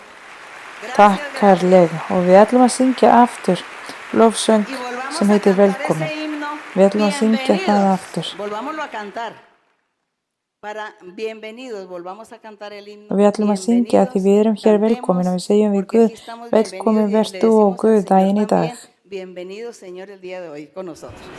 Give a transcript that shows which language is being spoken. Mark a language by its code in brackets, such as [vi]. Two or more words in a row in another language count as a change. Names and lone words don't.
[is] Takk kærlega og við ætlum að syngja aftur lofsöng sem heitir Velkomin. Við ætlum að syngja það aftur. Og við ætlum að syngja því við erum hér velkomin og við segjum við Guð, velkomin verð þú og Guð daginn í dag. [es] Bienvenido, Señor, el día de hoy con nosotros.